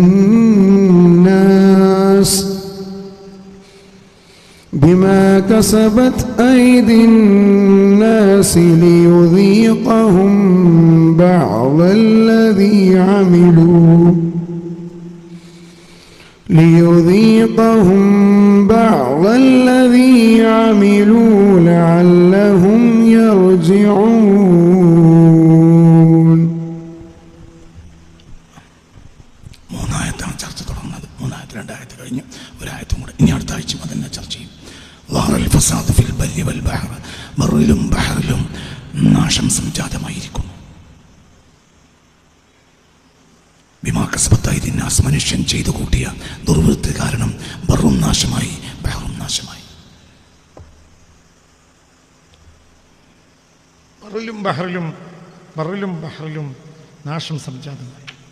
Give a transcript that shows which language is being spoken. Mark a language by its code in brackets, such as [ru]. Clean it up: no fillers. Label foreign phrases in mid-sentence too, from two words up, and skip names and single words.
[ar] الناس ليذيقهم بعض الذي عملوا لعلهم يرجعون. [ml] മൂന്നായത്താണ് ചർച്ച തുടങ്ങുന്നത്. 2 ആയത്ത് കഴിഞ്ഞ് ഒരായത്തും കൂടെ ഇനി അടുത്ത ആഴ്ച തന്നെ ചർച്ച ചെയ്യും. [ar] ظهر الفساد في البر والبحر, [ml] ബറിലും ബഹറിലും നാശം സംജാതമായിരിക്കുന്നു. [ar] بما كسبت أيدي ناس, [ml] മനുഷ്യൻ ചെയ്തു കൂട്ടിയ ദുർവൃത്തി കാരണം ബറും നാശമായി ബഹറും നാശമായി. ബറിലും ബഹറിലും നാശം സംജാതമായി.